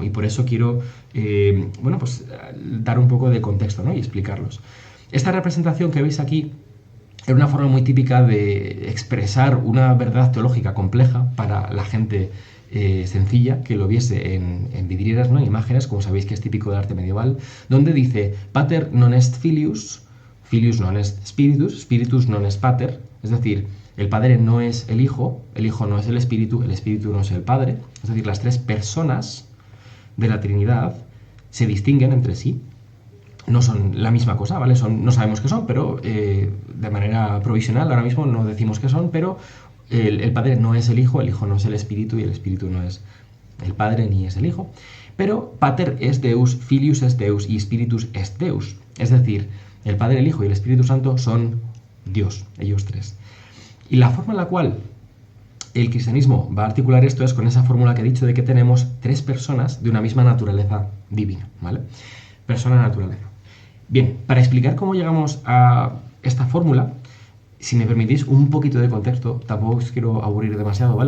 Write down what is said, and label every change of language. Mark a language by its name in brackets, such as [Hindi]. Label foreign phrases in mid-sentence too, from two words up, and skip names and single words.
[Spanish] Y por eso quiero, dar un poco de contexto, ¿no?, y explicarlos. Esta representación que veis aquí era una forma muy típica de expresar una verdad teológica compleja para la gente sencilla que lo viese en vidrieras, ¿no?, en imágenes, como sabéis que es típico del arte medieval, donde dice [Latin] Pater non est filius, filius non est spiritus, spiritus non est pater, [Spanish] es decir, el Padre no es el Hijo no es el Espíritu no es el Padre, es decir, las tres personas de la Trinidad se distinguen entre sí, no son la misma cosa, ¿vale? No sabemos qué son, pero de manera provisional ahora mismo no decimos qué son, pero el Padre no es el Hijo no es el Espíritu y el Espíritu no es el Padre ni es el Hijo. Pero [Latin] Pater es Deus, Filius es Deus [Spanish] y [Latin] Spiritus es Deus. [Spanish] Es decir, el Padre, el Hijo y el Espíritu Santo son Dios, ellos tres. Y la forma en la cual el cristianismo va a articular esto es con esa fórmula que he dicho de que tenemos tres personas de una misma naturaleza divina, ¿vale? Persona-naturaleza. Bien, para explicar cómo llegamos a esta fórmula, si me permitís un poquito de contexto, tampoco os quiero aburrir demasiado, ¿vale?